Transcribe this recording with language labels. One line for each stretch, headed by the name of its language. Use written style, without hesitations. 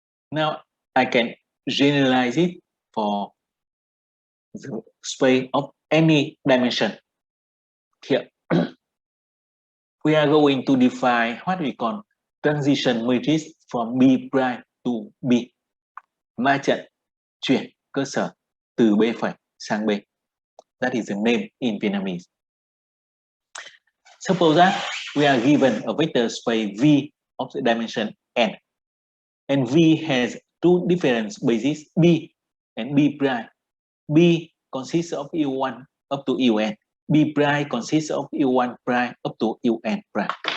English: Now I can generalize it for the space of any dimension. Here we are going to define what we call transition matrix from B prime to B.
Vietnamese: Ma trận chuyển cơ sở từ B phẩy sang B.
English: That is the name in Vietnamese. Suppose that we are given a vector space V of the dimension n, and V has two different bases B and B prime. B consists of U1 up to UN. B prime consists of U1 prime up to UN prime.